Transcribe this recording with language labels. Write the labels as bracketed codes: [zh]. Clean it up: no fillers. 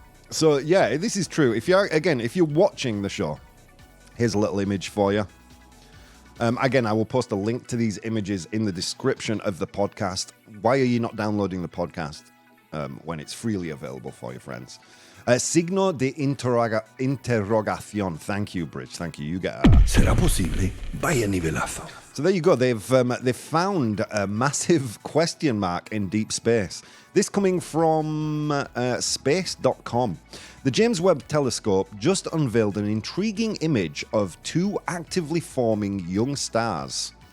[en] So yeah, this is true. If you're watching the show, here's a little image for you. Again, I will post a link to these images in the description of the podcast. Why are you not downloading the podcast when it's freely available for your friends? [es] Signo de interrogación. [en] Thank you, Bridge. Thank you. You get that. [es] ¿Será posible? Vaya nivelazo. [en] So there you go. They've found a massive question mark in deep space. This coming from space.com. The James Webb Telescope just unveiled an intriguing image of two actively forming young stars.